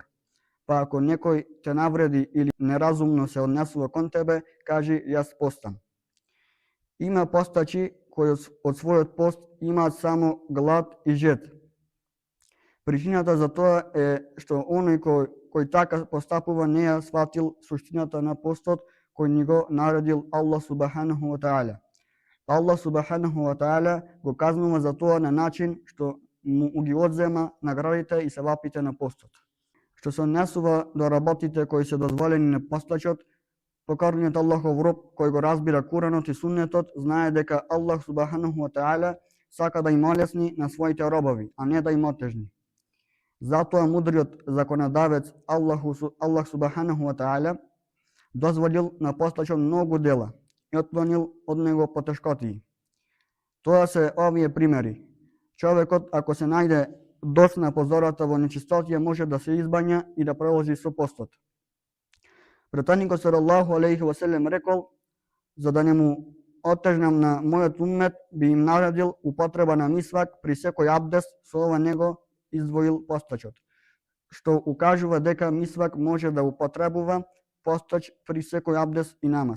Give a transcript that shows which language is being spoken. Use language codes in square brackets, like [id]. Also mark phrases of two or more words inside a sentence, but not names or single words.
[mk] Па ако некој те навреди или неразумно се однесува кон тебе, кажи јас постам. Има постачи кои од својот пост имаат само глад и жед. Причината за тоа е што оној кој така постапува не ја сватил суштината на постот кој ни го наредил Аллах [ar] سبحانه وتعالى. [mk] Аллах [ar] سبحانه وتعالى [mk] го казнува за тоа на начин што му ги одзема наградите и севапите на постот. Што се однесува до работите кои се дозволени на постачот, покорниот Аллахов роб кој го разбира Куранот и Суннетот знае дека Аллах [ar] سبحانه وتعالى [mk] сака да им олесни на своите робови, а не да им отежни. Затоа мудриот законодавец Аллах [ar] سبحانه وتعالى [mk] дозволил на постачот многу дела и отклонил од него потешкотии. Тоа се овие примери. Човекот ако се најде досна по зората во нечистотија може да се избања и да продолжи со постот. Пратеникот [ar] صلى الله عليه وسلم [mk] рекол: за да не му отежнам на мојот уммет, би им наредил употреба на мисвак при секој абдест, со ова него издвоил постачот, што укажува дека мисвак може да употребува постач при секој абдест и намаз.